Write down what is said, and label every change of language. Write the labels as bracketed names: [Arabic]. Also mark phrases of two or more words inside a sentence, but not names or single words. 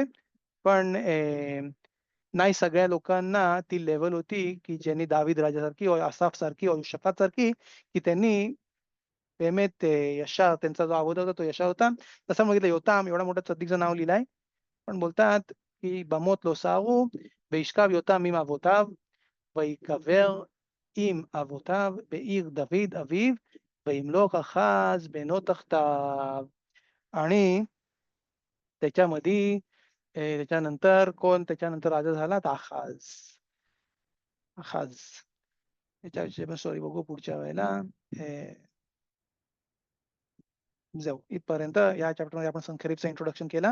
[Marathi] पण नाही सगळ्या लोकांना ती लेवल होती की ज्यांनी दावीद राजासारखी असाफ सारखी शफात सारखी, की त्यांनी बेमेत यशा त्यांचा जो अगोदर होता तो यशा होता. तसं बघितलं योताम एवढा मोठा सद्दीकचं नाव लिहिलंय. पण बोलतात की [Hebrew] במות לא סערו וישכב יותם עם אבותיו ויקבר עם אבותיו בעיר דוד אביו וימלוך אחז בנו תחתיו. [Marathi] आणि त्याच्यामध्ये त्याच्यानंतर कोण त्याच्यानंतर राजा झाला तर आखाज. आखाज त्याच्याविषयी सॉरी बघू पुढच्या वेळेला. जाऊ इथपर्यंत या चॅप्टरमध्ये आपण संखेरीचं इंट्रोडक्शन केला.